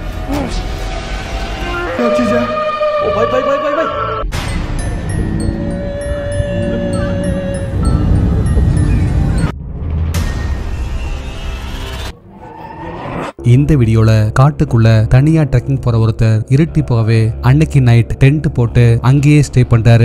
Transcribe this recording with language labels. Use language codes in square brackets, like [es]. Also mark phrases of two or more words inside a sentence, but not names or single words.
[hi] क्या चीज है? ओ भाई भाई भाई भाई भाई [ta] இந்த வீடியோல காட்டுக்குள்ள தனியா ட்ரெக்கிங் போற ஒருத்தர் இருட்டி போகவே அன்னைக்கு நைட் டென்ட் போட்டு அங்கேயே ஸ்டே பண்றாரு.